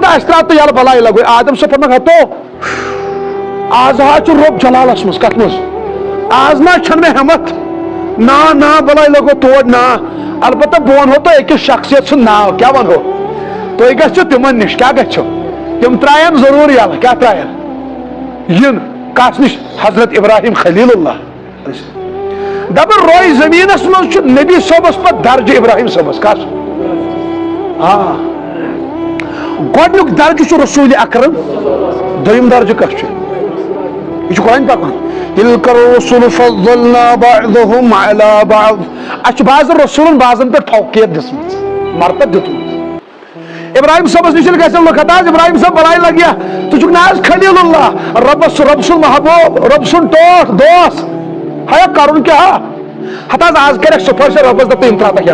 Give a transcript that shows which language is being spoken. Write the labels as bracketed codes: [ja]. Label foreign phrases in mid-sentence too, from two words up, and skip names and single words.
[ks] تہٕ اَسہِ تراو تہٕ یلہٕ بلاے لگوے آدم صٲب فرماو ہتو آز حظ چھُ رۄب جلالس منٛز کتھ منٛز آز نہ چھنہٕ مےٚ ہٮ۪مت نا بلاے لگو تور نا البتہ بہٕ ونہو تۄہہِ أکِس شخصیت سُنٛد ناو کیٛاہ ونہو تُہۍ گژھِو تِمن نِش کیٛاہ گژھِو تِم ترٛاین ضروٗر یلہٕ کیٛاہ ترٛاین یِن کس نِش حضرت ابراہیم خلیل اللہ دپان روے زمیٖنس منٛز چھُ نبی صٲبس پتہٕ درجہِ ابراہیم صٲبس کس گۄڈنیُک درجہِ چھُ رسول اکرم دوٚیِم درجہِ کس چھُ یہ چھُ قرآن پاک [ar] تِلکَ الرُّسُلُ فَضَّلْنَا بَعْضَهُمْ عَلَى بَعْضٍ [ks] اَسہِ چھُ بعضن رسوٗلن بعضن پٮ۪ٹھ فوقیت دِژمٕژ مرتب دیُتمُت ابراہیم صٲبس نِش ییٚلہِ گژھن لُکھ ہتا حظ ابراہیم صٲب بلاے لگیا ژٕ چھُکھ نہ حظ خلیل اللہ رۄب سُنٛد محبوب رۄب سُنٛد ٹوٹھ دوس ہیا کرُن کیٛاہ ہتا حظ آز کریکھ سُفٲرِش رۄبس دپ یِم ترٛاوتکھ